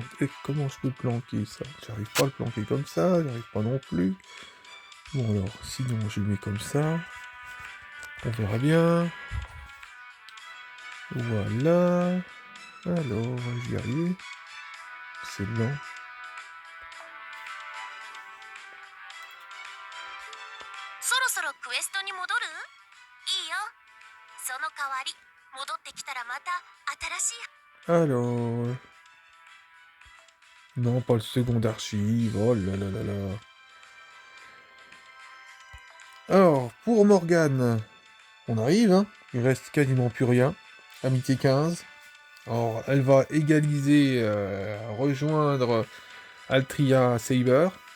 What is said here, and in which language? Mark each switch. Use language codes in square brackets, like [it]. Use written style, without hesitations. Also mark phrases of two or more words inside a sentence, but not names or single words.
[fr] Et comment je peux planquer ça? J'arrive pas à le planquer comme ça, j'arrive pas non plus. Bon alors, sinon je le mets comme ça. On verra bien. Voilà. Alors, j'y arrive. C'est lent. [ja] そろそろクエストに戻る？いいよ。その代わり、戻ってきたらまた新しい。 [fr] Alors... Non, pas le second archive. Oh là là là là. Alors, pour Morgane, on arrive, hein. Il reste quasiment plus rien. Amitié 15. Alors, elle va égaliser, rejoindre Altria Saber.